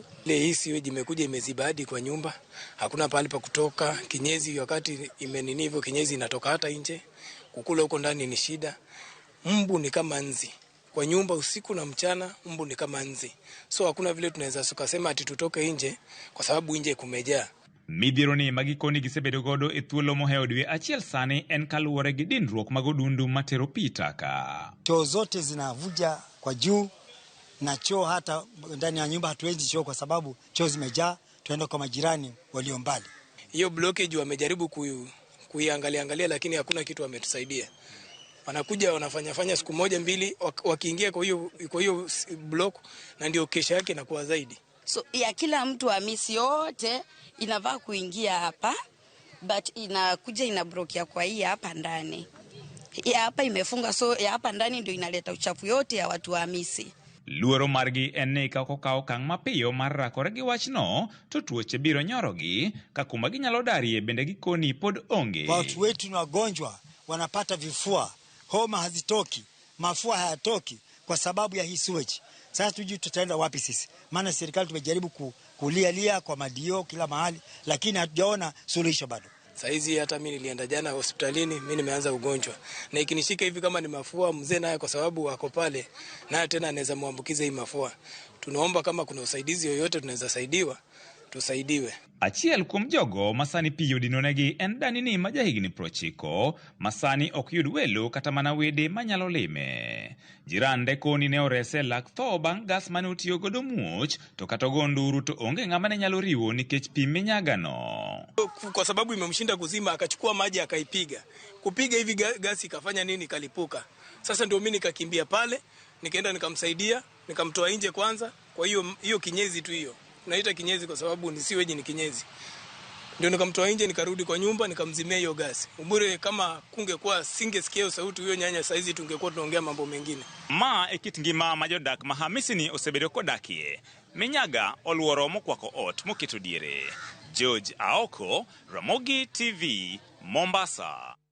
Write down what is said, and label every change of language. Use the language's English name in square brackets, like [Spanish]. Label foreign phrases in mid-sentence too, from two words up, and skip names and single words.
[Swahili] Ile hii sewage imekuja imeziba hadi kwa nyumba. Hakuna pahali pa kutoka. Kinyezi wakati imenini hivyo kinyezi inatoka hata nje. Kukula huko ndani ni shida. Mbu ni kama nzi. Kwa nyumba usiku na mchana mbu ni kama nzi. So hakuna vile tunaweza sukasema ati tutoke nje kwa sababu nje kumejaa. [Luo (Kenya and Tanzania)] Midhiero ni magikoni gisebedo godo e thuolo moheo dwe achiel sani en kaluwore gi dinruok mag odundu matero pi taka. [Swahili] Choo zote zinavuja kwa juu na choo hata ndani ya nyumba hatuwezi choo kwa sababu choo zimejaa, tuenda kwa majirani walio mbali. Hiyo blockage wamejaribu kuiangalia lakini hakuna kitu wametusaidia. Wanakuja wanafanya siku moja mbili wakiingia kwa hiyo block na ndio kesha yake inakuwa zaidi. So ya kila mtu wa misi yote inavaa kuingia hapa but inakuja inabrokia kwa hii hapa ndani. Ya hapa imefunga so ya hapa ndani ndio inaleta uchafu yote ya watu wa misi. [Luo (Kenya and Tanzania)] Luoro margi en ni ka okao kang' mapiyo mar rakore gi wachno to tuoche biro nyorogi ka kuma ginyalo darie bende gikoni pod onge. [Swahili] Watu wetu ni wagonjwa wanapata vifua, homa hazitoki, mafua hayatoki kwa sababu ya hii sewage. Sasa tujui tutaenda wapi sisi? Maana serikali tumejaribu kulia kwa madio kila mahali lakini hatujaona suluhisho bado. Saizi hata mimi nilienda jana hospitalini, mimi nimeanza ugonjwa. Na ikinishika hivi kama ni mafua mzee naye kwa sababu wako pale naye tena anaweza muambukiza hii mafua. Tunaomba kama kuna usaidizi yoyote tunaweza saidiwa, tusaidiwe. [Luo (Kenya and Tanzania)] Achiel kuom jogo masani pi yudinonegi en danini ma jahigni 90 masani ok yud welo kata mana wede manyalo lime. Jirande koni ne orese lak tho bang' gas mane otiyo godo muoch to kata ogo nduru to onge ng'ama ne nyalo riwo nikech pi minyagano. [Swahili] Kwa sababu imemshinda kuzima akachukua maji akaipiga. Kupiga hivi gasi ikafanya nini kalipuka. Sasa ndio mimi nikakimbia pale, nikaenda nikamsaidia, nikamtoa nje kwanza. Kwa hiyo kinyezi tu hiyo. Naita kinyezi kwa sababu ni sewage ni kinyezi. Ndio nikamtoa nje nikarudi kwa nyumba nikamzimia hiyo gasi. Ubure kama kungekuwa singesikia sauti hiyo nyanya saizi tungekuwa tunaongea mambo mengine. [Luo (Kenya and Tanzania)] Ma ekit ngima ma jodak Mahamisi ni osebedo kodakie. Minyaga oluoro mokwako ot moketo diere. George Aoko, Ramogi TV, Mombasa.